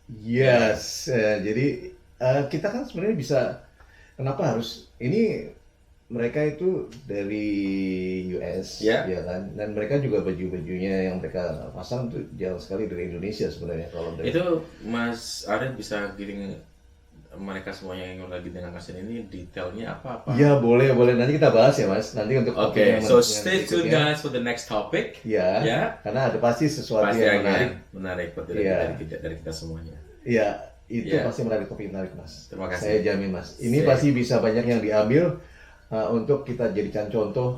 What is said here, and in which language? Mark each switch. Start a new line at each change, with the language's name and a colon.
Indonesian: Yes, jadi kita kan sebenarnya bisa, kenapa harus ini, mereka itu dari US, ya kan, dan mereka juga baju-bajunya yang mereka pasang tuh jarang sekali dari Indonesia sebenarnya kalau dari. Itu Mas Arif bisa giring mereka semuanya yang lagi dengan kasih ini detailnya apa-apa? Ya boleh nanti kita bahas ya Mas, nanti untuk.
English: Oke, so stay tuned guys for the next topic.
Indonesian: Ya. Karena ada pasti sesuatu yang menarik dari kita semuanya. Iya, itu pasti menarik, topik menarik Mas. Terima kasih. Saya jamin Mas. Ini pasti bisa banyak yang diambil untuk kita jadikan contoh.